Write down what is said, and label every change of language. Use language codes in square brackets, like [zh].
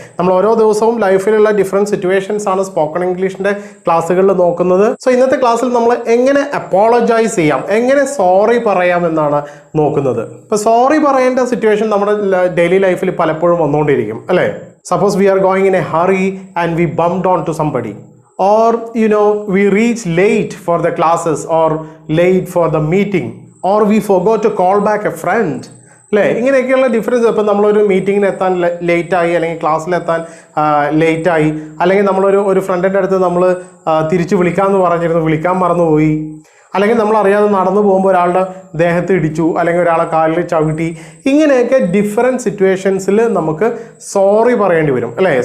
[ml] നമ്മൾ ഓരോ ദിവസവും ലൈഫിലുള്ള ഡിഫറെൻറ്റ് സിറ്റുവേഷൻസ് ആണ് സ്പോക്കൺ ഇംഗ്ലീഷിൻ്റെ ക്ലാസ്സുകളിൽ നോക്കുന്നത്. സോ ഇന്നത്തെ ക്ലാസ്സിൽ നമ്മൾ എങ്ങനെ അപ്പോളജൈസ് ചെയ്യാം, എങ്ങനെ സോറി പറയാം എന്നാണ് നോക്കുന്നത്. ഇപ്പോൾ സോറി പറയേണ്ട സിറ്റുവേഷൻ നമ്മുടെ ഡെയിലി ലൈഫിൽ പലപ്പോഴും വന്നുകൊണ്ടിരിക്കും അല്ലേ. [en] Suppose we are going in a hurry and we bumped on to somebody. Or we reach late for the classes or late for the meeting, or we forgot to call back a friend. [ml] അല്ലേ, ഇങ്ങനെയൊക്കെയുള്ള difference. ഇപ്പം നമ്മളൊരു മീറ്റിങ്ങിന് എത്താൻ ലേറ്റായി, അല്ലെങ്കിൽ ക്ലാസ്സിലെത്താൻ ലേറ്റായി, അല്ലെങ്കിൽ നമ്മളൊരു ഫ്രണ്ടിൻ്റെ അടുത്ത് നമ്മൾ തിരിച്ച് വിളിക്കാമെന്ന് പറഞ്ഞിരുന്നു, വിളിക്കാൻ മറന്നുപോയി, അല്ലെങ്കിൽ നമ്മൾ അറിയാതെ നടന്നു പോകുമ്പോൾ ഒരാളുടെ ദേഹത്ത് ഇടിച്ചു, അല്ലെങ്കിൽ ഒരാളെ കാലിൽ ചവിട്ടി. ഇങ്ങനെയൊക്കെ ഡിഫറെൻറ്റ് സിറ്റുവേഷൻസിൽ നമുക്ക് സോറി പറയേണ്ടി വരും അല്ലേ.